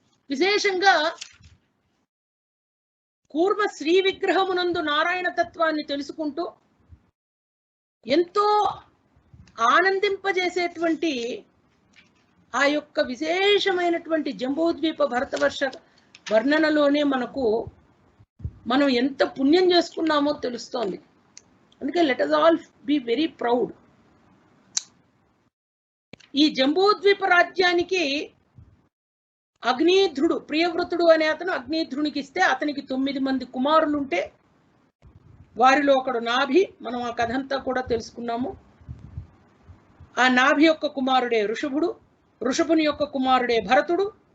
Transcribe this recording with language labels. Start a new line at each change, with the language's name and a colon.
Telugu: విశేషంగా కూర్మ శ్రీ విగ్రహమునందు నారాయణ తత్వాన్ని తెలుసుకుంటూ ఎంతో ఆనందింపజేసేటువంటి ఆ యొక్క విశేషమైనటువంటి జంబూద్వీప భరతవర్ష వర్ణనలోనే మనం ఎంత పుణ్యం చేసుకున్నామో తెలుస్తోంది. అందుకే
English: Let us all be very proud.
Telugu: ఈ జంబూద్వీప రాజ్యానికి అగ్నిధ్రుడు, ప్రియవ్రతుడు అనే అతను అగ్నిధ్రునికి ఇస్తే అతనికి 9 మంది కుమారులు ఉంటే వారిలో ఒకడు నాభి. మనం ఆ కథ అంతా కూడా తెలుసుకున్నాము. ఆ నాభి యొక్క కుమారుడే ఋషభుడు, ఋషభుని యొక్క కుమారుడే భరతుడు.